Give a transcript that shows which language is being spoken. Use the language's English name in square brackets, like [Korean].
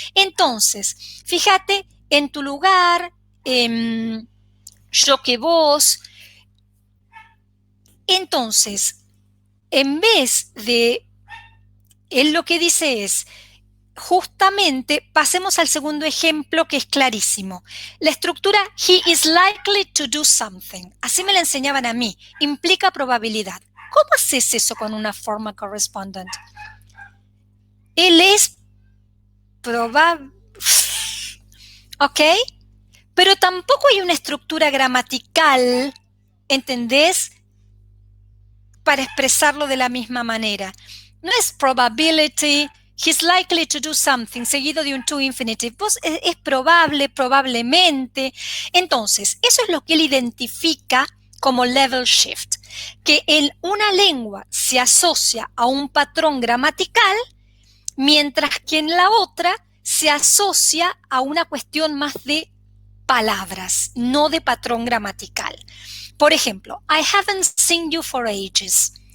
[Spanish] Entonces, fíjate, en tu lugar, yo que vos. Entonces, en vez de, él lo que dice es, justamente pasemos al segundo ejemplo que es clarísimo. La estructura [English] he is likely to do something. [Spanish] Así me la enseñaban a mí. Implica probabilidad. ¿Cómo haces eso con una forma correspondent? Él es probable. ¿Ok? Pero tampoco hay una estructura gramatical, ¿entendés? Para expresarlo de la misma manera. No es probability, [English] he's likely to do something, [Spanish] seguido de un to infinitive. Pues es probable, probablemente. Entonces, eso es lo que él identifica como level shift, que en una lengua se asocia a un patrón gramatical, mientras que en la otra se asocia a una cuestión más de palabras, no de patrón gramatical. Por ejemplo, [English] I haven't seen you for ages.